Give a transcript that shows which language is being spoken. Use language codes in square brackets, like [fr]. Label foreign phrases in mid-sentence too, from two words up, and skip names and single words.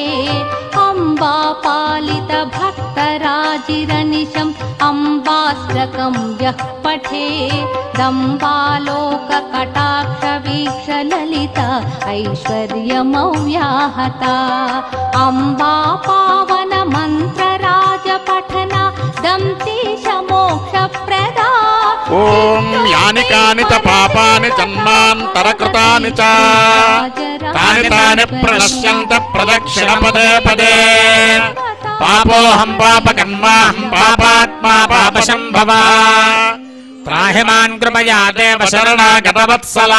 [sa] अम्बा पालित भक्तराजिरनिशम् अम्बाष्टकं यः पठे. दम्बालोककटाक्षवीक्षललित ऐश्वर्यमव्याहता. अम्बा पावन मन्त्रराजपठना दंतीश मोक्षप्रदा. ఓం యాని కాని చ పాపాని జన్మాంతరకృతాని చ తాని తాని ప్రణశ్యంత ప్రదక్షిణ పదే పదే. పాపోహం పాపకర్మాహం పాపాత్మా పాపశంభవ. త్రాహి మాన్ కృపయా దేవ శరణాగతవత్సలా.